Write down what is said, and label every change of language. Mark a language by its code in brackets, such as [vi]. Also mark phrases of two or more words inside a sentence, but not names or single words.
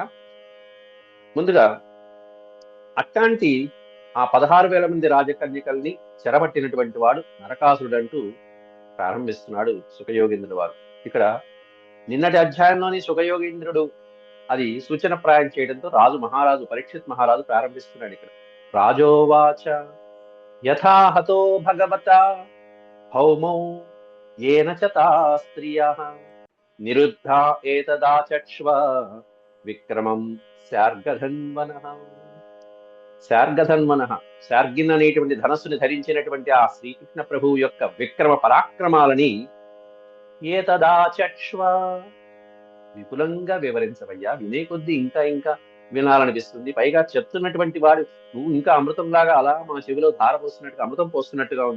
[te] ముందుగా అట్లాంటి ఆ 16,000 మంది రాజకన్యకల్ని చెరబట్టినటువంటి వాడు నరకాసురుడు అంటూ ప్రారంభిస్తున్నాడు సుఖయోగీంద్రుడు వారు. ఇక్కడ నిన్నటి అధ్యాయంలోని సుఖయోగీంద్రుడు అది సూచన ప్రాయం చేయడంతో మహారాజు పరీక్షిత్ మహారాజు ప్రారంభిస్తున్నాడు. [sa] ఇక్కడ రాజోవాచ యథాహతో భగవత భౌమౌ येन च ताः स्त्रियः निरुद्धा एतदाचक्ष्व विक्रमं स्यार्गधन्वनः. [te] శార్గధన్వన, శార్గిన్ అనేటువంటి ధనస్సుని ధరించినటువంటి ఆ శ్రీకృష్ణ ప్రభువు యొక్క విక్రమ పరాక్రమాలని ఏతదాచక్ష్వ విపులంగా వివరించవయ్యా. వినే కొద్దీ ఇంకా ఇంకా వినాలనిపిస్తుంది. పైగా చెప్తున్నటువంటి వాడు నువ్వు ఇంకా అమృతంలాగా అలా మా చెవిలో ధార పోస్తున్నట్టుగా, అమృతం పోస్తున్నట్టుగా ఉంది.